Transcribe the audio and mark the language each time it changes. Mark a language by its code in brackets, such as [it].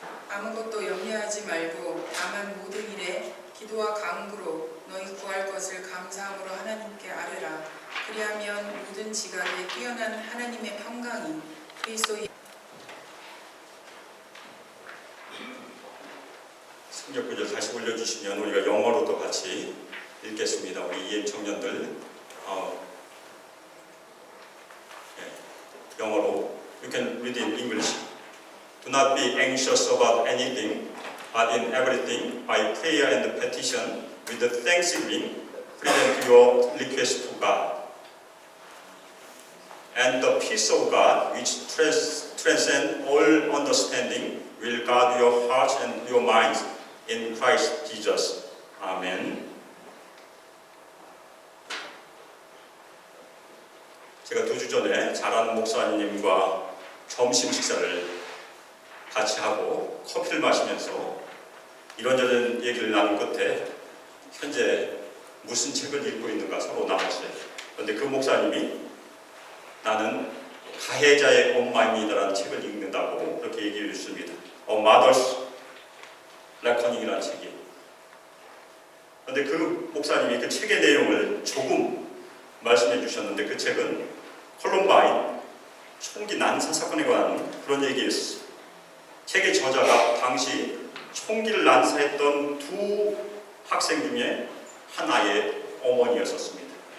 [ko] 아무것도 염려하지 말고 다만 모든 일에 기도와 간구로 너희 구할 것을 감사함으로 하나님께 아뢰라. 그리하면 모든 지각에 뛰어난 하나님의 평강이 그리스도의 성경 구절 다시 올려주시면 우리가 영어로도 같이 읽겠습니다. 우리 EM 청년들 영어로 [en] You can read in English. Do not be anxious about anything, but in everything by prayer and petition with thanksgiving present your request to God. And the peace of God, which transcends all understanding, will guard your hearts and your minds in Christ Jesus. [ko] 아멘. 제가 2주 전에 잘하는 목사님과 점심 식사를 같이 하고 커피를 마시면서 이런저런 얘기를 나눈 끝에 현재 무슨 책을 읽고 있는가 서로 나눴어요. 그런데 그 목사님이 나는 가해자의 엄마입니다라는 책을 읽는다고 그렇게 얘기해 주십니다. A Mother's Reckoning이라는 책이에요. 그런데 그 목사님이 그 책의 내용을 조금 말씀해 주셨는데 그 책은 콜럼바인 총기 난사 사건에 관한 그런 얘기였어요. 책의 저자가 당시 총기를 난사했던 2 학생 중에 한 아이의 어머니였었습니다.